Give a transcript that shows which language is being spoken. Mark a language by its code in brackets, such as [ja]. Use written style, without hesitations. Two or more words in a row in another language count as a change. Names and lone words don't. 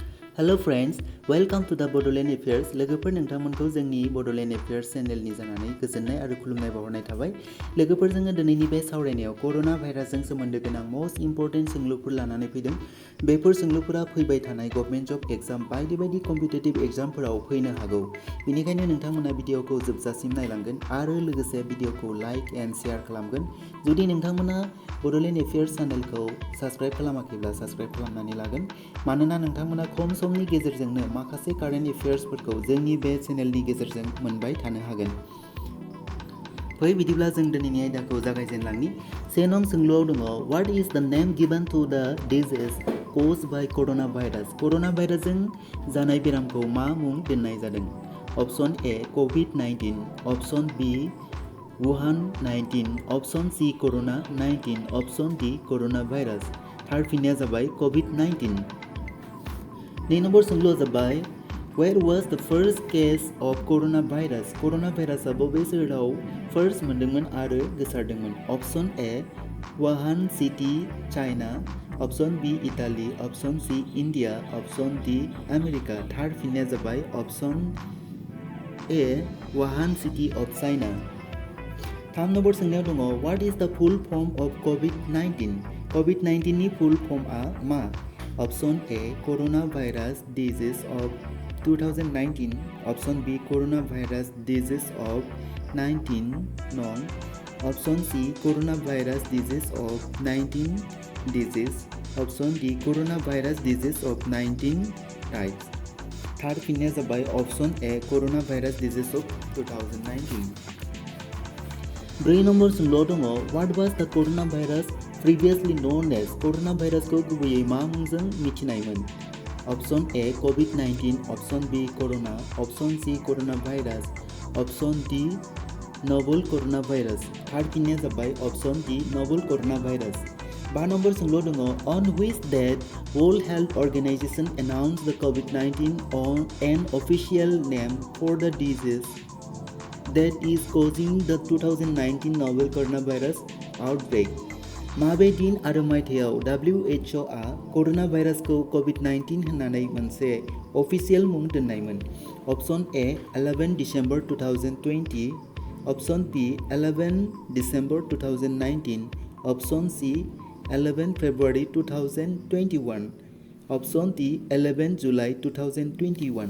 [en] Hello friends, welcome to the Bodoland Affairs. [brx] लोगोफोर नोंथांमोनखौ जोंनि Bodoland Affairs चेनेलनि जानानै गोजोननाय आरो खुलुमनाय बावहरनाय थाबाय। लोगोफोर जोङो दिनैनि बे सावरायनायाव कर'ना भाइरासजों सोमोन्दो गोनां [en] most important [brx] सोंलुफोर लानानै फैदों। बेफोर सोंलुफोरा फैबाय थानाय [en] government job exam [brx] बायदि [en] competitive examफोराव [brx] फैनो हागौ। बेनिखायनो नोंथांमोना भिडिअखौ जोबजासिम नायलांगोन आरो लोगोसे भिडिअखौ [en] like and share [brx] खालामगोन। जुदि नोंथांमोना बड'लेण्ड एफेयार्स चेनेलखौ साबस्क्राइब खालामाखैब्ला साबस्क्राइब खालामनानै लागोन। मानोना नोंथांमोना खम समनि गेजेरजोंनो माखासे [en] current affairsफोरखौ [brx] जोंनि बे चेनेलनि गेजेरजों मोनबाय थानो हागोन। फै बिदिब्ला जों दिनैनि आयदाखौ जागायजेनलांनि। से नं सोंलुआव दङ [en] what is the name given to the disease caused by corona virus. [brx] कर'ना भाइरासजों जानाय बेरामखौ मा मुं दोननाय जादों? [en] option A COVID-19, option B Wuhan 19, option C Corona 19, option D corona virus. [brx] थार फिननाया जाबाय कभिड-19। नै नम्बर सोंलुआ जाबाय [en] where was the first case of corona virus. [brx] कर'ना भाइरासआ बबे सोहोराव फार्स्ट मोनदोंमोन आरो गोसारदोंमोन? [en] option A Wuhan City China, option B Italy, option C India, option D America. [brx] थार फिननाया जाबाय [en] option A Wuhan City of China. 3 [brx] नम्बर सोंनायाव दङ [en] what is the full form of COVID-19. [brx] कभिड-19 नि [en] full formआ [brx] मा? [en] option A corona virus disease of 2019, option B corona virus disease of 19 no, option C corona virus disease of 19 disease, option D corona virus disease of 19 types. [brx] थार फिननाया जाबाय [en] option A corona virus disease of 2019. 4 [brx] नम्बर सोंलुआव दङ [en] what was the corona virus previously known as. [brx] कर'ना भाइरासखौ गुबैयै मा मुंजों मिथिनायमोन? [en] option A COVID-19, option B corona, option C corona virus, option D novel corona virus, अप्शन डी नोवेल कर'ना भाइरास। [brx] थार फिननाया जाबाय [en] option D novel corona virus. 5 [brx] नम्बर सोंलुआव दङ [en] on which date World Health Organization announced the COVID-19 on an official name for the disease that is causing the 2019 novel coronavirus outbreak। [brx] माबे दिन आरो मायथाइयाव WHO आ कर'ना भाइरासखौ कभिड-19 होननानै मोनसे अफिसियेल मुं दोन्नायमोन? [en] option A 11 December 2020, option B 11 December 2019, option C 11 February 2021, option D 11 July 2021.